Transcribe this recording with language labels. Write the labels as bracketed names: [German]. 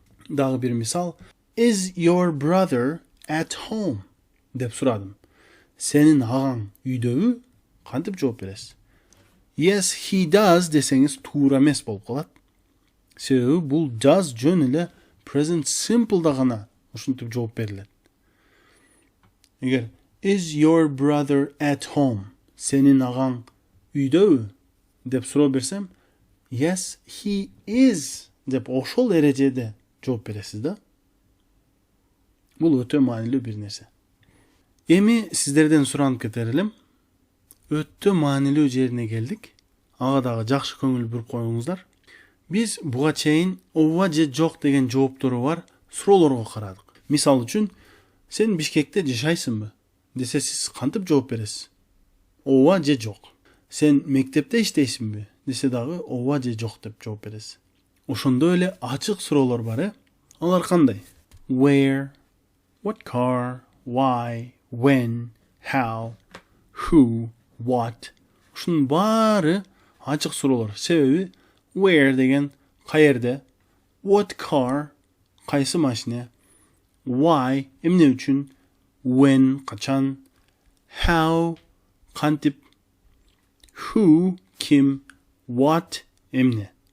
[Kyrgyz] Дагы бир мисал. Is your brother at home? деп сурадым. Сенин агаң үйдөбү? Кантип жооп бересиз? Yes, he does десеңиз туура эмес болуп калат. Себеби бул does жөн эле present simpleда гана ушинтип жооп берилет. [English] Эгер is your brother at home? [Kyrgyz] Сенин агаң үйдөбү? деп суроо берсем, yes, he is деп ошол эрежеде жооп бересиз да. Бул өтө маанилүү бир нерсе. Эми сиздерден суранып кетер элем. Өтө маанилүү жерине келдик. Ага дагы жакшы көңүл буруп коюңуздар. Биз буга чейин ооба же жок деген жооптору бар суроолорго карадык. Мисал үчүн, сен Бишкекте жашайсыңбы десе сиз кантип жооп бересиз? Ооба же жок. Сен мектепте иштейсиңби десе дагы ооба же жок деп жооп бересиз. Ошондой эле ачык суроолор бар, э? Алар кандай? [English] Where, what car, why, when, how, who, what. [Kyrgyz] Ушунун баары ачык суроолор. Себеби where деген каерде, what car кайсы машина, why эмне үчүн, when качан, how кантип, who ким, what эмне.